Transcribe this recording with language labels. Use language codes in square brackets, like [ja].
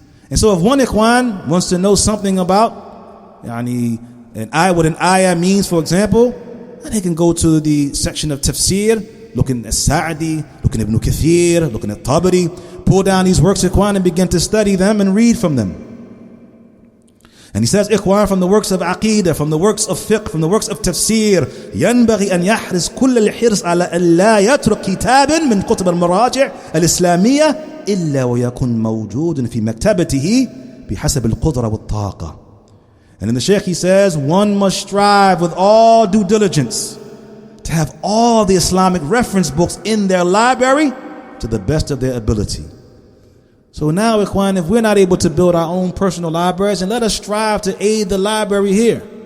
[en] And so if one ikhwan wants to know something about what an ayah means, for example, then he can go to the section of tafsir, looking at Sa'di, looking at Ibn Kathir, looking at Tabari, pull down these works, ikhwan, and begin to study them and read from them. And he says, ikhwan, from the works of Aqidah, from the works of fiqh, from the works of tafsir, [ar] ينبغي أن يحرص كل الحرص على أن لا يترك كتابا من كتب المراجع الإسلامية إلا ويكون موجود في مكتبته بحسب القدرة والطاقة. [en] And in the Shaykh he says, one must strive with all due diligence to have all the Islamic reference books in their library to the best of their ability. So now, ikhwan, if we're not able to build our own personal libraries, and let us strive to aid the library here.